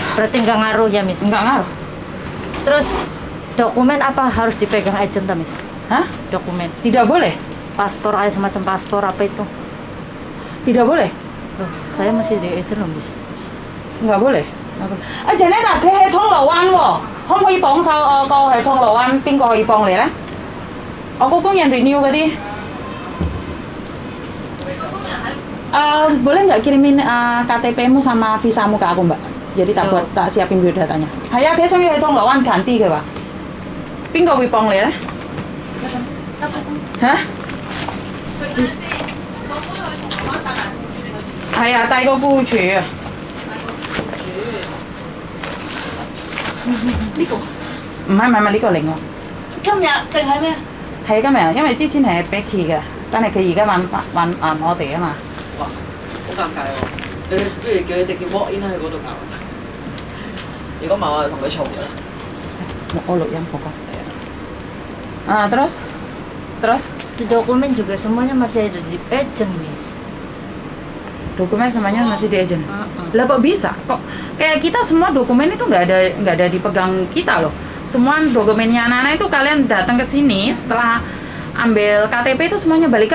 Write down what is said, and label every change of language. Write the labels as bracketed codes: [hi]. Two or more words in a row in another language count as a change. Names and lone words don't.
[id] Berarti nggak ngaruh ya, Miss? Nggak ngaruh. Terus dokumen apa harus dipegang agent, Miss? Hah? Dokumen? Tidak boleh. Paspor, semacam paspor apa itu? Tidak boleh. Loh, saya masih di agent loh, Miss. Nggak boleh. [yue] Janet 啊，佢喺銅鑼灣喎，可唔可以幫手個喺銅鑼灣邊個可以幫你咧？我個工人 renew 嗰啲。 [id] Boleh nggak kirimin KTP-mu sama visamu ke aku, Mbak? Jadi tak siapin biodatanya. [yue] 係啊，佢想要喺銅鑼灣ganti嘅話，邊個會幫你咧？嚇？係啊，帶個副處啊。呢個唔係呢個另喎。今日定係咩？係今日，因為之前係 Becky 嘅，但係佢而家揾我哋啊嘛。哇，好尷尬喎！你不如叫佢直接 [en] walk in [yue] 去嗰度搞。如果唔係，我就同佢嘈㗎啦。我錄音嗰個。Terus? [id] Di dokumen juga semuanya masih ada di agent, Miss. Dokumen semuanya masih di agent. Lah kok bisa? Kok kayak kita semua dokumen itu nggak ada dipegang kita loh. Semua dokumennya anak-anak itu kalian datang ke sini setelah ambil KTP itu semuanya balik.